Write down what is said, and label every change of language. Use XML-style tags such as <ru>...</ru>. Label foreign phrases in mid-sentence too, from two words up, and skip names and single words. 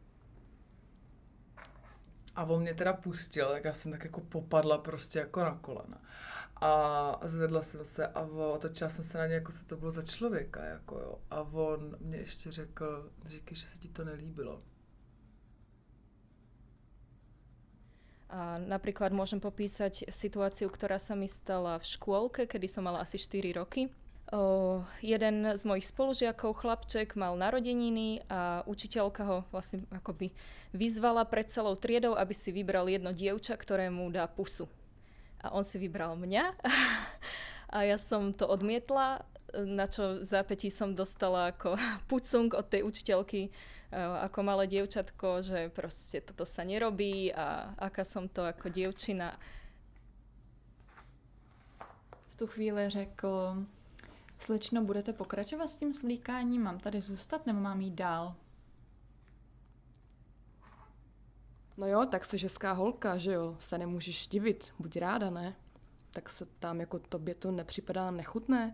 <cs>A on mě teda pustil, tak já jsem tak jako popadla prostě jako na kolena. A zvedla jsem se a otočila jsem se na ně, jako co to bylo za člověka, jako jo. A on mě ještě řekl, říkej, že se ti to nelíbilo.</cs> <sk>A napríklad môžem popísať situáciu, ktorá sa mi stala v škôlke, kedy som mala asi 4 roky. Jeden z mojich spolužiakov, chlapček, mal narodeniny a učiteľka ho vlastne akoby vyzvala pred celou triedou, aby si vybral jedno dievča, ktorému dá pusu. A on si vybral mňa a ja som to odmietla, na čo v zápätí som dostala ako pucung od tej učiteľky ako malé dievčatko, že proste toto sa nerobí a aká som to ako dievčina.</sk> <cs>V tu chvíli řekl: Slečno, budete pokračovat s tím svlíkáním? Mám tady zůstat nebo mám jít dál? No jo, tak jsi hezká holka, že jo, se nemůžeš divit, buď ráda, ne? Tak se tam jako tobě to nepřipadá nechutné?</cs>